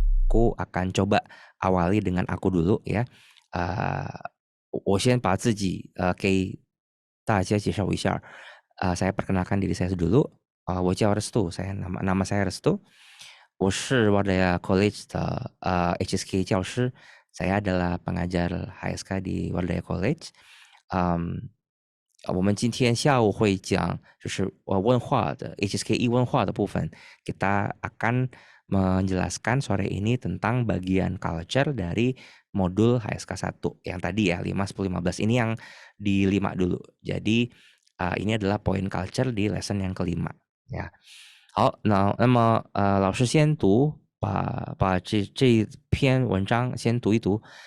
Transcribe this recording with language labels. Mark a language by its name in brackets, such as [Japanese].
[Indonesian] aku akan coba awali dengan aku dulu ya. [Chinese] 我先把自己给大家介绍一下. [Indonesian] Saya perkenalkan diri saya dulu. [Chinese] 我叫 Restu, [Indonesian] nama saya Restu. [Chinese] 我是 Wardaya College 的HSK 教师. [Indonesian] Saya adalah pengajar HSK di Wardaya College. [Chinese] 我们今天下午会讲就是问话的 HSKI 问话的部分. [Indonesian] Kita akan menjelaskan sore ini tentang bagian culture dari modul HSK 1 yang tadi ya 5, 10, 15. Ini yang di 5 dulu. Jadi ini adalah poin culture di lesson yang kelima ya. [Chinese] 好，那么老师先读把这篇文章先读一读.